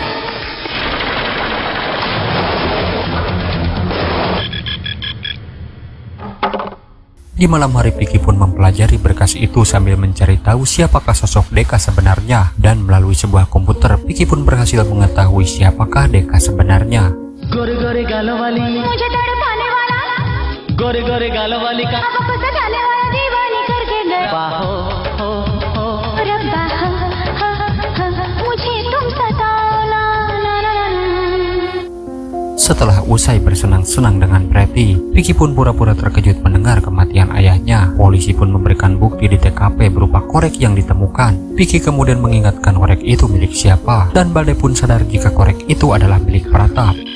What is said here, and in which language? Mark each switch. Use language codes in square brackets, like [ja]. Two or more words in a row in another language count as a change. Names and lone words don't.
[id] Di malam hari Piki pun mempelajari berkas itu sambil mencari tahu siapakah sosok Deka sebenarnya. Dan melalui sebuah komputer, Piki pun berhasil mengetahui siapakah Deka sebenarnya. [hi] गोरे-गोरे गालों वाली मुझे तड़पाने वाला, गोरे-गोरे गालों वाली का आपको सजाने वाला दीवानी करके गए बाहो हो रब्बा मुझे तुम सताओ ला ला ला ला। [id] Setelah usai bersenang-senang dengan Preti, Piki pun pura-pura terkejut mendengar kematian ayahnya. Polisi pun memberikan bukti di TKP berupa korek yang ditemukan. Piki kemudian mengingatkan korek itu milik siapa, dan Balde pun sadar jika korek itu adalah milik Pratap.